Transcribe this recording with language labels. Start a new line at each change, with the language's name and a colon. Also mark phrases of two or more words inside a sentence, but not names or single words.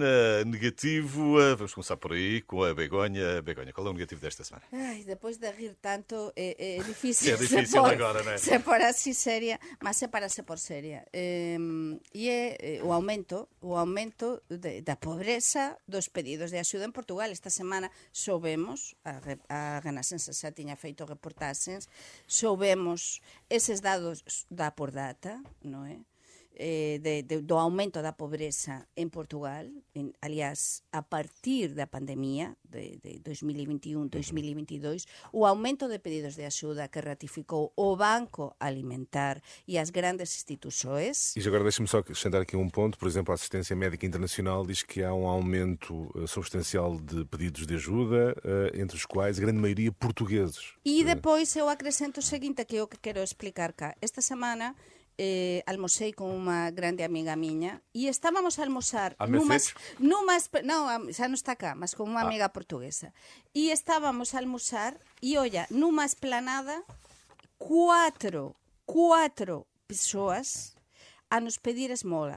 Portuguese: Negativo, vamos começar por aí com a Begonha. Begonha, qual é o negativo desta semana? Ai, depois de rir tanto, é difícil, É difícil agora, não é? se pôr assim séria, mas se para se por séria.
Galician: E é o aumento da pobreza dos pedidos de axuda en Portugal. Esta semana soubemos, a Renascença xa tiña feito reportaxes, soubemos eses dados da por data, non é? Do aumento da pobreza en Portugal, aliás, a partir da pandemia de 2021-2022, o aumento de pedidos de axuda que ratificou o Banco Alimentar e as grandes instituições.
Portuguese: E agora deixa-me só acrescentar aqui um ponto. Por exemplo, a Assistência Médica Internacional diz que há um aumento substancial de pedidos de ajuda, entre os quais a grande maioria portugueses. E depois eu acrescento o seguinte, que é o que quero explicar cá.
Galician: Esta semana almocei con unha grande amiga miña e estábamos a almorzar non, xa non está cá, mas con unha amiga portuguesa, e estábamos a almorzar e olla, nunha esplanada cuatro persoas a nos pedir esmola.